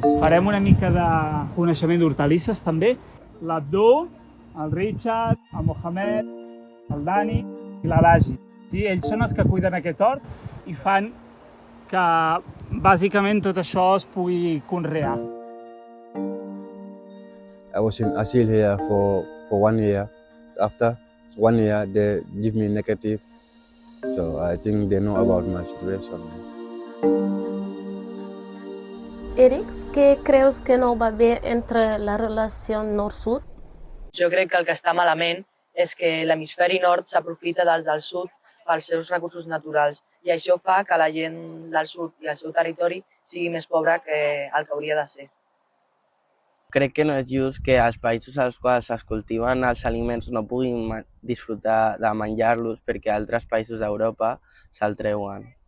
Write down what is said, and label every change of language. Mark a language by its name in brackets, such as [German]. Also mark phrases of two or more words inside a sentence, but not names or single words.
[Catalan] Farem una mica de coneixement d'hortalisses també. L'Abdó, el Richard, el Mohamed, el Dani i l'Alagi. Sí, ells són els que cuiden aquest hort i fan que bàsicament tot això es pugui conrear. [English] I was in Asil here for 1 year. After 1 year, they give me negative. So I think they know about my situation. [Catalan] Eric, [Spanish] ¿qué crees [Catalan] que no va bé entre la relació nord-sud? Jo crec que el que està malament és que l'hemisferi nord s'aprofita dels del sud pels seus recursos naturals i això fa que la gent del sud i el seu territori sigui més pobra que el que hauria de ser. Crec que no és just que els països als quals es cultiven els aliments no puguin disfrutar de menjar-los perquè altres països d'Europa se'l treuen.